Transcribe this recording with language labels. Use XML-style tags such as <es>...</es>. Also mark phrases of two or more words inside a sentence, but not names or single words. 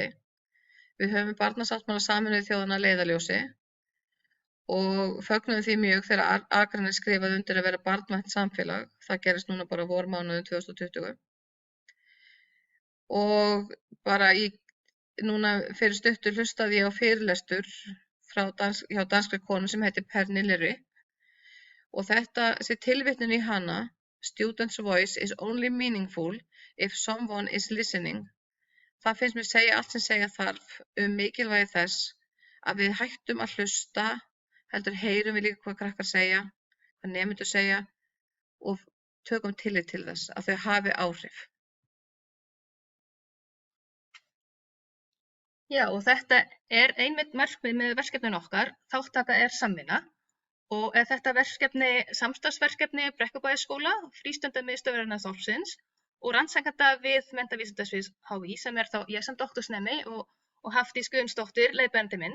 <is>Við höfum barnasáttmála Sameinuðu þjóðanna að leiðarljósi og fögnum því mjög þegar Akranes skrifaði undir að vera barnvænt samfélag. Það gerist núna bara vormánuðum 2020. Og bara núna fyrir stuttu hlustaði ég á fyrirlestur hjá danskri konu sem heitir Pernille Ripp. Og þessi tilvitnun í hana,</is> <en>student's voice is only meaningful if someone is listening.</en> <is>Það finnst mér segja allt sem segja þarf mikilvægi þess að við hættum að hlusta, heldur heyrum við líka hvað krakkar segja, hvað nemendur segja og tökum tillit til þess að þau hafi áhrif. Já, og þetta er einmitt markmið með verkefninu okkar, þátttaka er samvinna og er þetta verkefni samstarfsverkefni Brekkubæjarskóla, frístundamiðstöðvarinnar Þorpsins og rannsakenda við menntavísindasvið HÍ sem er þá ég sem doktorsnemi og Hafdís Guðmundsdóttir leiðbeinandi minn.</is>